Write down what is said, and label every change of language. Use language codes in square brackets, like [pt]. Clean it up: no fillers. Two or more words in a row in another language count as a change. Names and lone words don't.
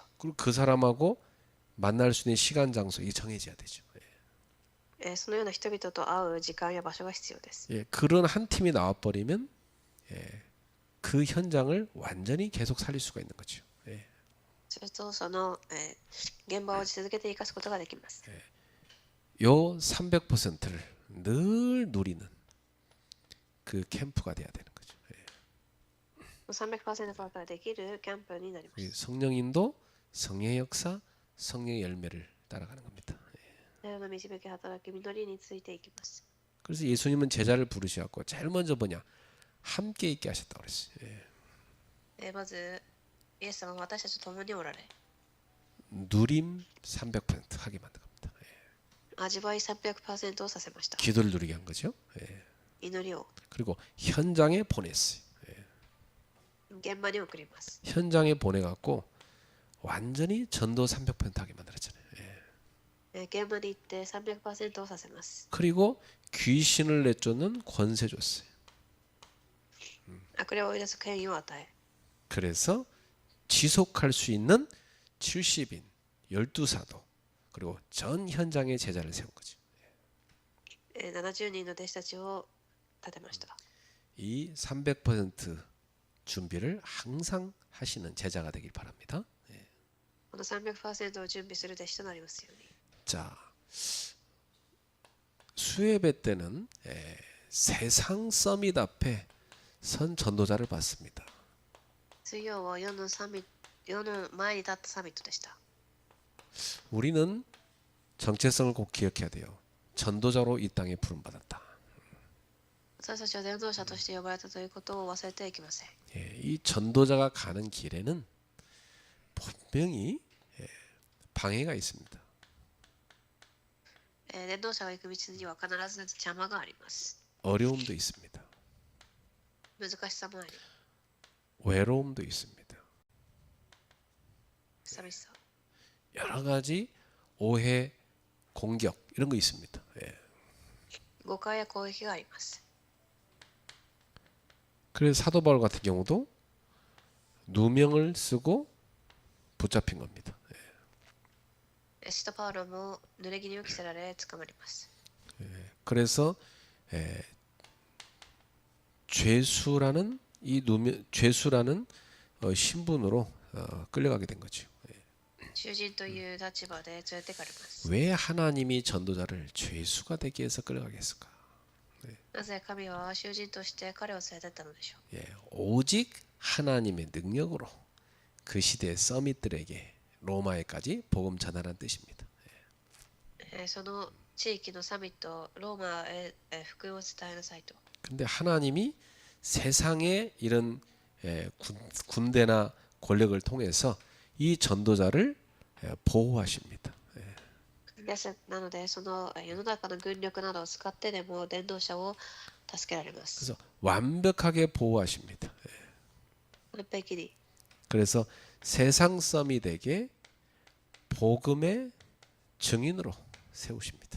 [ko] 그리고 그 사람하고 만날 수 있는 시간 장소 이게 정해져야 되죠. う。 [ja] そのような人々と会う時間や場所が必要です。 [ko] 그런 한 팀이 나와버리면 그 현장을 완전히 계속 살릴 수가 있는 거죠. [ja] するとその、現場を続けて生かすことができます。 [ko] 요 300%를 늘 누리는 그 캠프가 돼야 되는 거죠. [ja] 300% からできるキャンプになりま 이 す。 [ko] 성령인도 성령의 역사, 성령의 열매를 따라가는 겁니다. [ja] の導き働き実りについていきます。 [ko] 그래서 예수님은 제자를 부르셔갖고 제일 먼저 뭐냐 함께 있게 하셨다고 그랬어요. [ja] まず、イエス様は私たちと共におられ、 [ko] 누림 300% 하게 만든 겁니다. [ja] 味わい300%をさせました。 [ko] 기도를 누리게 한 거죠. [ja] 祈りを [ko] 그리고 현장에 보냈어요. [ja] 現場に送ります。 [ko] 현장에 보내갖고 완전히 전도 300% 하게 만들었잖아요. [ja] 現場に行って300%をさせます。 [ko] 그리고 귀신을 내쫓는 권세 줬어요. [ja] 悪霊を追い出す権威を与え、 [ko] 그래서 지속할 수 있는 70인 12사도 그리고 전 현장에 제자를 세운 거죠. [ja] 70 人の弟子たちを立てました。 [ko] 이 300% 준비를 항상 하시는 제자가 되길 바랍니다. [ja] この 300% を準備する弟子となりますように。 [ko] 자, 수예배 때는 세상 서밋 앞에 선 전도자를 받습니다. [ja] 水曜は世の前に立ったサミットでした。 [ko] 우리는 정체성을 꼭 기억해야 돼요. 전도자로 이 땅에 부름받았다. [ja] 私たちは伝道者として呼ばれたということを忘れてはいけません。 [ko] 이 전도자가 가는 길에는 분명히 방해가 있습니다. [ja] 伝道者が行く道には必ず邪魔があります。 [ko] 어려움도 있습니다. [ja] 難しさもあり、 [ko] 외로움도 있습니다. [ja] 寂しさ、 [ko] 여러 가지 오해, 공격 이런 거 있습니다. [ja] 誤解や攻撃があります。 [ko] 그래서 사도 바울 같은 경우도 누명을 쓰고 붙잡힌 겁니다. [ja] 使徒パウロも濡れ衣を着せられ捕まります。 [ko] 그래서 죄수라는 이 죄수라는 신분으로 끌려가게 된 거죠. [ja] 囚人という立場で連れてかれます。 [ko] 왜 하나님이 전도자를 죄수가 되게 해서 끌려가겠을까? [ja] なぜ神は囚人として彼を連れてったのでしょう。 [ko] 오직 하나님의 능력으로 그 시대의 서밋들에게 로마에까지 복음 전하라는 뜻입니다. [ja] その地域のサミット、ローマへ福音を伝えなさいと。 [ko] 근데 하나님이 세상의 이런 군대나 권력을 통해서 이 전도자를 보호하십니다. [ja] なので、その世の中の軍力などを使ってでも伝道者を助けられます。 [ko] 그래서 완벽하게 보호하십니다. [ja] 完璧に。 [ko] 그래서 세상 서밋에게 복음의 증인으로 세우십니다.